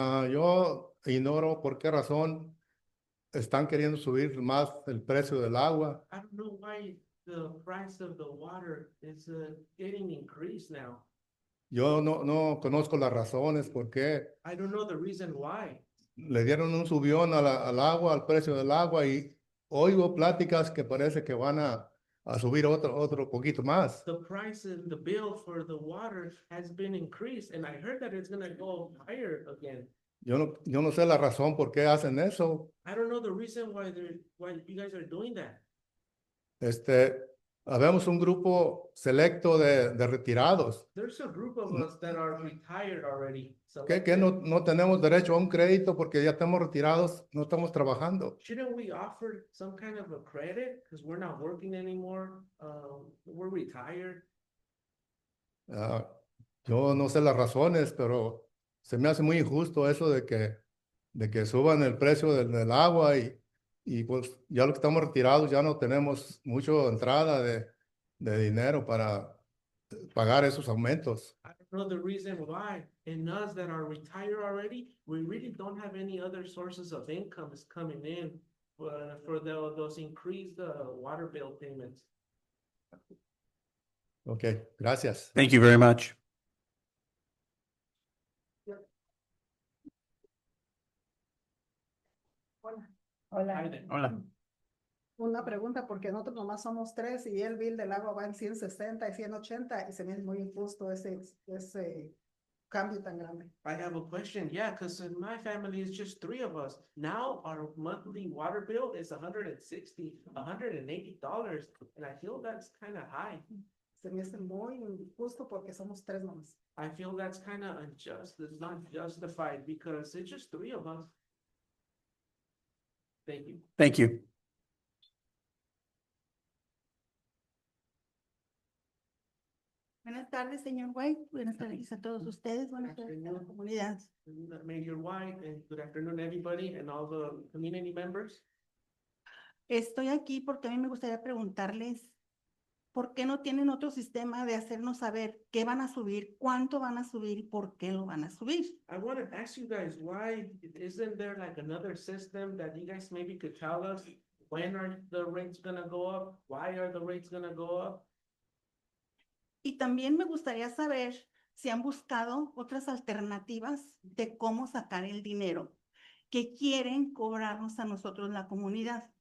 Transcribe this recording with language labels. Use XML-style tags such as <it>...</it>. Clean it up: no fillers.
<es>Yo ignoro por qué razón están queriendo subir más el precio del agua.</es> <en>I don't know why the price of the water is getting increased now.</en> <es>Yo no conozco las razones por qué</es> <en>I don't know the reason why.</en> <es>le dieron un subión al agua, al precio del agua, y oigo pláticas que parece que van a subir otro poquito más.</es> <en>The price in the bill for the water has been increased, and I heard that it's gonna go higher again.</en> <es>Yo no sé la razón por qué hacen eso.</es> <en>I don't know the reason why you guys are doing that.</en> <es>Habemos un grupo selecto de retirados</es> <en>There's a group of us that are retired already. So</en> <es>que no tenemos derecho a un crédito porque ya estamos retirados, no estamos trabajando.</es> <en>shouldn't we offer some kind of a credit because we're not working anymore? We're retired.</en> <es>Yo no sé las razones, pero se me hace muy injusto eso de que suban el precio del agua y pues ya lo que estamos retirados ya no tenemos mucho entrada de dinero para pagar esos aumentos.</es> <en>I don't know the reason why. And us that are retired already, we really don't have any other sources of income is coming in for those increased water bill payments.</en> <es>Okay, gracias.</es> <en>Thank you very much.</en> <es>Hola. Hola. Una pregunta, porque nosotros nomás somos tres y el bill del agua va en 160 y 180 y se me hace muy injusto ese cambio tan grande.</es> <en>I have a question. Yeah, because in my family it's just 3 of us. Now our monthly water bill is $160, $180, and I feel that's kind of high. Se me hace muy injusto porque somos tres nomás. I feel that's kind of unjust. It's not justified because it's just 3 of us. Thank you. Thank you.</en> <es>Buenas tardes, señor White. Buenas tardes a todos ustedes. Buenas tardes a la comunidad.</es> <en>Mayor White, and good afternoon, everybody, and all the community members.</en> <es>Estoy aquí porque a mí me gustaría preguntarles por qué no tienen otro sistema de hacernos saber qué van a subir, cuánto van a subir y por qué lo van a subir.</es> <en>I want to ask you guys, why isn't there like another system that you guys maybe could tell us? When are the rates gonna go up? Why are the rates gonna go up?</en> <es>Y también me gustaría saber si han buscado otras alternativas de cómo sacar el dinero que quieren cobrarnos a nosotros la comunidad.</es>